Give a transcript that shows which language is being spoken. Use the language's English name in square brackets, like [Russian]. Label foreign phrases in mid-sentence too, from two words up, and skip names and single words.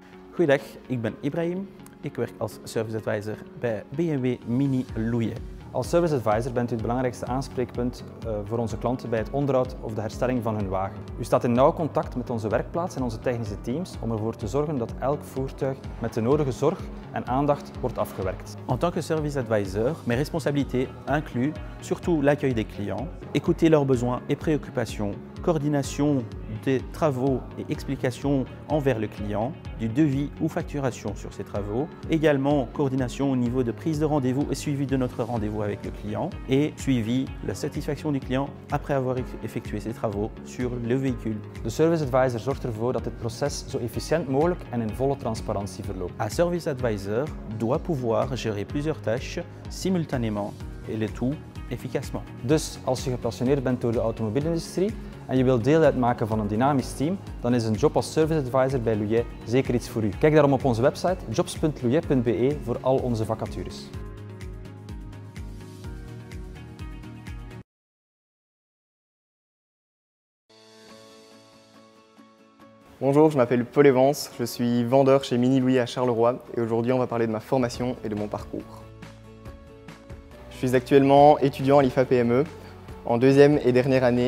[Dutch] Goeiedag, ik ben Ibrahim. Ik werk als [English] Service Advisor [Dutch] bij BMW Mini Loeje. Als [English] Service Advisor [Dutch] bent u het belangrijkste aanspreekpunt voor onze klanten bij het onderhoud of de herstelling van hun wagen. U staat in nauw contact met onze werkplaats en onze technische teams om ervoor te zorgen dat elk voertuig met de nodige zorg en aandacht wordt afgewerkt. [French] En tant que [English] Service Advisor, [French] mes responsabilités incluent surtout l'accueil des clients, écouter leurs besoins et préoccupations, coordination des travaux et explications envers le client, du devis ou facturation sur ces travaux, également coordination au niveau de prise de rendez-vous et suivi de notre rendez-vous avec le client et suivi de la satisfaction du client après avoir effectué ses travaux sur le véhicule. [Dutch] De [English] Service Advisor [Dutch] zorgt ervoor dat dit proces zo efficiënt mogelijk en in volle transparantie verloopt. [French] Un [English] Service Advisor [French] doit pouvoir gérer plusieurs tâches simultanément et le tout efficacement. [Dutch] Dus als je gepassioneerd bent door de automobielindustrie en je wilt deel uitmaken van een dynamisch team, dan is een job als [English] Service Advisor [Dutch] bij Loeje zeker iets voor u. Kijk daarom op onze website jobs.loeje.be voor al onze vacatures. [French] Bonjour, je m'appelle Paul Evans, je suis vendeur chez Mini Loeje à Charleroi et aujourd'hui on va parler de ma formation et de mon parcours. Je suis actuellement étudiant à l'IFA PME, en deuxième et dernière année.